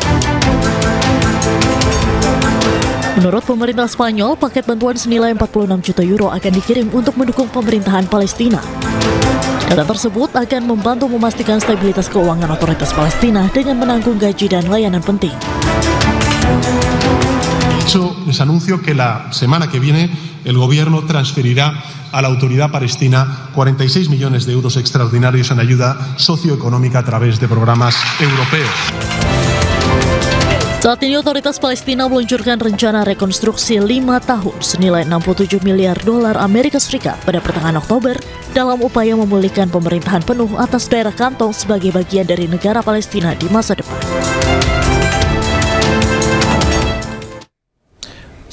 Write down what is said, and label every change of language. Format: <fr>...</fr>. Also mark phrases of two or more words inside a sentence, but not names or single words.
<id>Menurut pemerintah Spanyol, paket bantuan senilai 46 juta euro akan dikirim untuk mendukung pemerintahan Palestina. Dana tersebut akan membantu memastikan stabilitas keuangan otoritas Palestina dengan menanggung gaji dan layanan penting.</id> <es>De hecho, les anuncio que la semana que viene el gobierno transferirá a la autoridad palestina 46 millones de euros extraordinarios en ayuda socioeconómica a través de programas europeos.</es> <id>Saat ini otoritas Palestina meluncurkan rencana rekonstruksi 5 tahun senilai 67 miliar dolar Amerika Serikat pada pertengahan Oktober dalam upaya memulihkan pemerintahan penuh atas daerah kantong sebagai bagian dari negara Palestina di masa depan.</id>